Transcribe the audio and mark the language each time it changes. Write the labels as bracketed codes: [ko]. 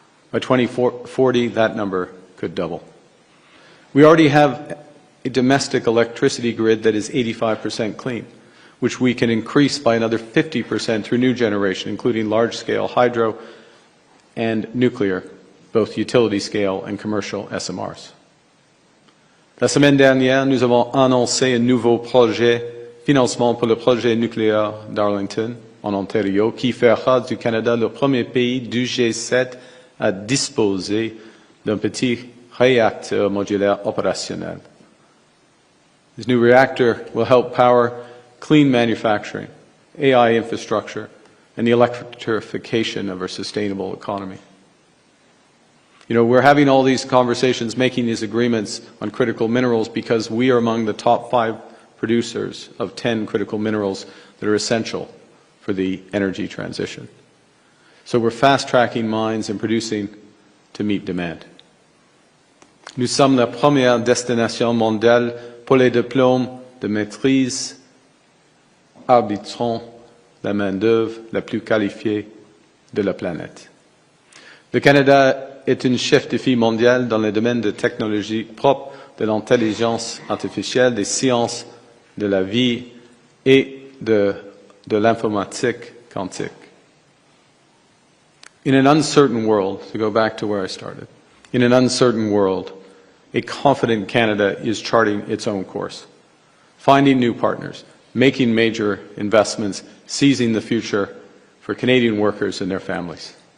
[en] By 2040, that number could double. We already have a domestic electricity grid that is 85% clean. which we can increase by another 50% through new generation, including large-scale hydro and nuclear, both utility scale and commercial SMRs. [fr] La semaine dernière, nous avons annoncé un nouveau financement pour le projet nucléaire d'Arlington, en Ontario, qui fera du Canada le premier pays du G7 à disposer d'un petit réacteur modulaire opérationnel. [en] This new reactor will help power clean manufacturing, AI infrastructure, and the electrification of our sustainable economy. You know, we're having all these conversations, making these agreements on critical minerals because we are among the top 5 producers of 10 critical minerals that are essential for the energy transition. So we're fast-tracking mines and producing to meet demand. [fr] Nous sommes la première destination mondiale pour les diplômes de maîtrise arbitrant la main-d'œuvre la plus qualifiée de la planète. Le Canada est un chef de file mondial dans le domaine de technologies propres, de l'intelligence artificielle, des sciences de la vie et de l'informatique quantique. [en] In an uncertain world, to go back to where I started, in an uncertain world, a confident Canada is charting its own course, finding new partners, making major investments, seizing the future for Canadian workers and their families.